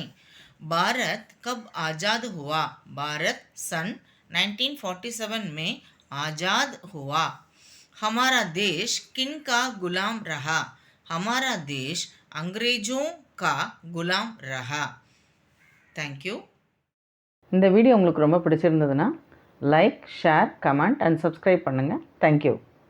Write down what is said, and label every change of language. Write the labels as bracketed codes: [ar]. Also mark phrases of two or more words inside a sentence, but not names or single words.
[hi] भारत कब आज़ाद हुआ? भारत सन 1947 में आज़ाद हुआ। हमारा देश किन का गुलाम रहा? हमारा देश अंग्रेजों का गुलाम रहा। [en] thank you. [ta] இந்த வீடியோ உங்களுக்கு ரொம்ப பிடிச்சிருந்ததுன்னா [en] like, share, comment and subscribe [ta] பண்ணுங்கள். [en] thank you.